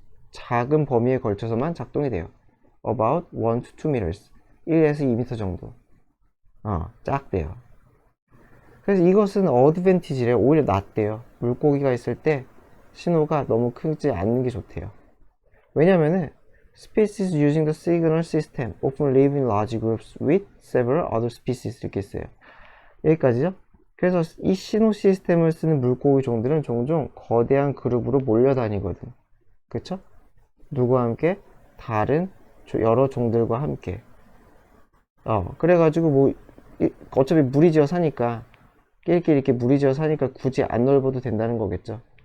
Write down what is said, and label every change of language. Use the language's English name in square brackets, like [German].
[Korean] 작은 범위에 걸쳐서만 작동이 돼요. [English] about 1 to 2 meters. [Korean] 1에서 2m 정도. 작대요. 그래서 이것은 어드밴티지래요. 오히려 낫대요. 물고기가 있을 때 신호가 너무 크지 않는 게 좋대요. 왜냐면은 [English] species using the signal system often live in large groups with several other species [Korean] 이렇게 있어요. 여기까지죠? 그래서 이 신호 시스템을 쓰는 물고기 종들은 종종 거대한 그룹으로 몰려다니거든. 그쵸? 누구와 함께? 다른 여러 종들과 함께. 그래가지고 뭐 어차피 무리지어 사니까 끼리끼리 이렇게 무리지어 사니까 굳이 안 넓어도 된다는 거겠죠.